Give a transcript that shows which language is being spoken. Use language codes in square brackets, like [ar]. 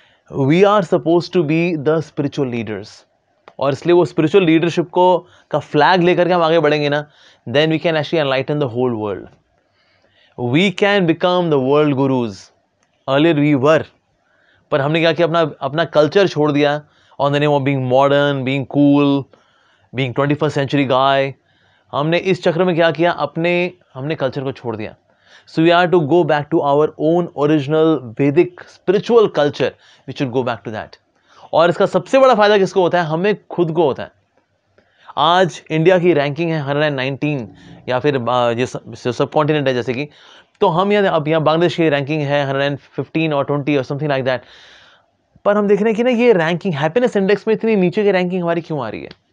[en] we are suppose to be the spiritual leaders, [hi] और इसलिए वो स्पिरिचुअल लीडरशिप को का फ्लैग लेकर के हम आगे बढ़ेंगे ना, [en] Then we can actually enlighten the whole world, we can become the world gurus. Earlier we were, [hi] पर हमने क्या किया, अपना कल्चर छोड़ दिया [en] On the name of being modern, being cool, being 21st century guy. [hi] हमने इस चक्र में क्या किया, हमने कल्चर को छोड़ दिया। [en] So we have to go back to our own original Vedic spiritual culture. We should go back to that. [hi] और इसका सबसे बड़ा फायदा किसको होता है? हमें खुद को होता है। आज इंडिया की रैंकिंग है 119, या फिर ये सब कॉन्टिनेंट है जैसे कि, तो हम अब यहाँ बांग्लादेश की रैंकिंग है 115 और 20 और [en] Something like that. [hi] पर हम देख रहे हैं कि ना ये रैंकिंग हैप्पीनेस इंडेक्स में इतनी नीचे की रैंकिंग हमारी क्यों आ रही है?